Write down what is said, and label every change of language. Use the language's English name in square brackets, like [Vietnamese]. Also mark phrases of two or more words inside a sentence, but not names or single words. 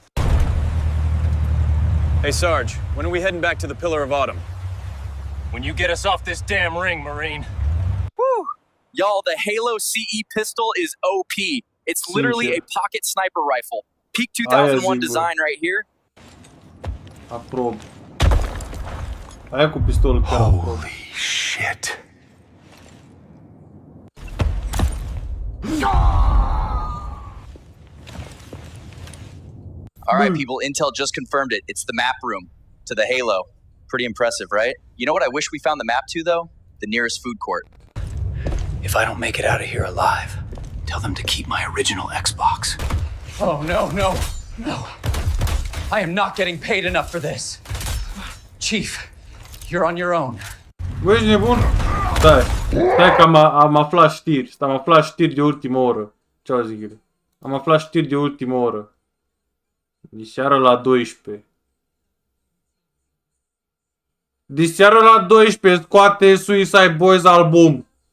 [English] Hey, Sarge, when are we heading back to the Pillar of Autumn? When you get us off this damn ring, Marine. Woo! Y'all, the Halo CE pistol is OP. It's literally a pocket sniper rifle. Peak 2001 design right here. [Romanian] Aprob. Aia cu pistolul chiar aprob. [English] Holy shit. All right, people, Intel just confirmed it. It's the map room to the Halo. Pretty impressive, right? You know what I wish we found the map to, though? The nearest food court. If I don't make it out of here alive, tell them to keep my original Xbox. Oh, no. I am not getting paid enough for this. Chief, you're on your own. [Romanian] Băi, ești nebun? Stai că am aflat știri. Am aflat știri de ultimă oră. Ce au zic ele? Am aflat știri de ultimă oră. Diseară la 12. Diseară la 12 scoate Suicide Boys album.